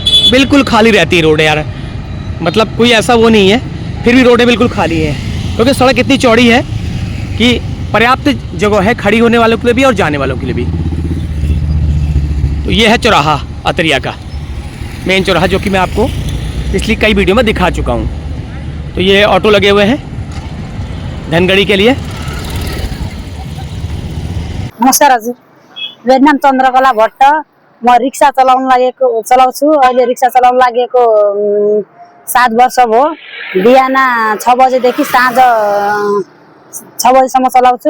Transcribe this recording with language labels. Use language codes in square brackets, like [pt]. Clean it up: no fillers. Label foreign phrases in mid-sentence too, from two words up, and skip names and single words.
[hi] बिल्कुल खाली रहती है रोड यार, मतलब कोई ऐसा वो नहीं है, फिर भी रोडें बिल्कुल खाली हैं क्योंकि सड़क इतनी चौड़ी है कि पर्याप्त जगह है खड़ी होने वालों के लिए भी और जाने वालों के लिए भी। तो ये है चौराहा अतरिया का मेन चौराहा, जो कि मैं आपको पिछली कई वीडियो में दिखा चुका हूँ। तो ये ऑटो लगे हुए हैं धनगढ़ी के लिए। [ne] नमस्कार हजुर, मेरो नाम चन्द्रकला भट्ट। म रिक्सा चलाउँछु। अहिले रिक्सा चलाउन लागेको 7 वर्ष भयो। बिहान 6 बजेदेखि साँझ 6 बजेसम्म चलाउँछु।